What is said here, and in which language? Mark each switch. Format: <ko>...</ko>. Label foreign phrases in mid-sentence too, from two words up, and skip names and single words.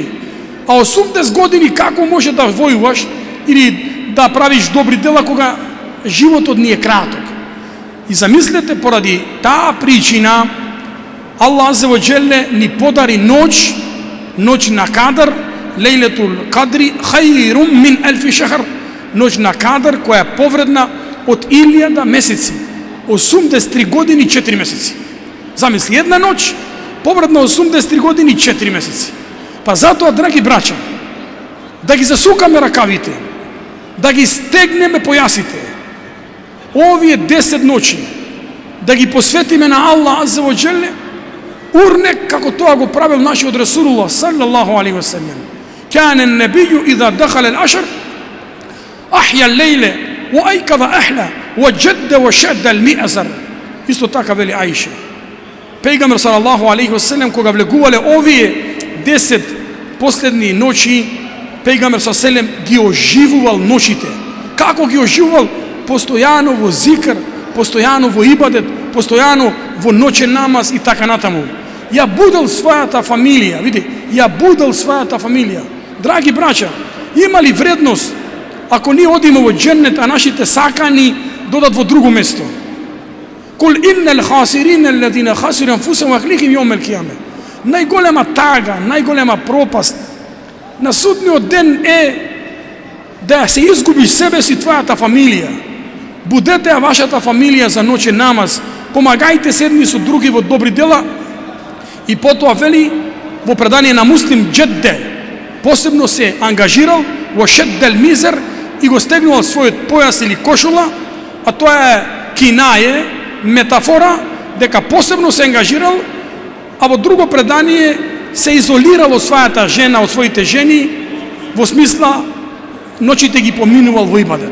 <mk>А 80 години како може да војуваш или да правиш добри дела кога животот ни е краток? И замислете, поради таа причина, Аллах</mk> <ar>عز وجل</ar> <mk>ни подари ноќ на кадар,</mk> <ar>ليلة القدر خير من ألف شهر,</ar> <mk>ноќ на кадар која е повредна од 1000 месеци, 83 години 4 месеци. Замисли, една ноќ повредна 83 години 4 месеци. Па затоа, драги браќа, да ги засукаме ракавите, да ги стегнеме појасите, овие 10 ноќи, да ги посветиме на Аллах</mk> <ar>عز وجل,</ar> <mk>урнек како тоа го правил нашиот Расулуллах</mk> <ar>صلى الله عليه وسلم. كان النبي إذا دخل العشر أحيا الليلة وأيقظ أهله وجد وشد المئزر.</ar> <mk>Исто така вели Аиша. Пејгамбер</mk> <ar>صلى الله عليه وسلم</ar> <mk>кога влегувале овие 10 последни ноќи, пејгамбер</mk> <ar>صلى الله عليه وسلم</ar> <mk>ги оживувал ноќите. Како ги оживувал? Постојано во зикр, постојано во ибадет, постојано во ноќен намаз и така натаму. Ја будел својата фамилија, види, ја будел својата фамилија. Драги браќа, има ли вредност ако ние одиме во џеннет, а нашите сакани додат во друго место?</mk> <ar>قل إن الخاسرين الذين خسروا أنفسهم وأهليهم يوم القيامة.</ar> <mk>Најголема тага, најголема пропаст на судниот ден е да се изгубиш себе си, твојата фамилија. Будете ја вашата фамилија за ноќен намаз, помагајте се едни со други во добри дела. И потоа вели во предание на Муслим, джедде посебно се ангажирал во</mk> <ar>شد المئزر</ar> <mk>и го стегнувал својот појас или кошула, а тоа е кинае, метафора, дека посебно се ангажирал, а во друго предание се изолирал од својата жена, од своите жени, во смисла ноќите ги поминувал во ибадет.</mk>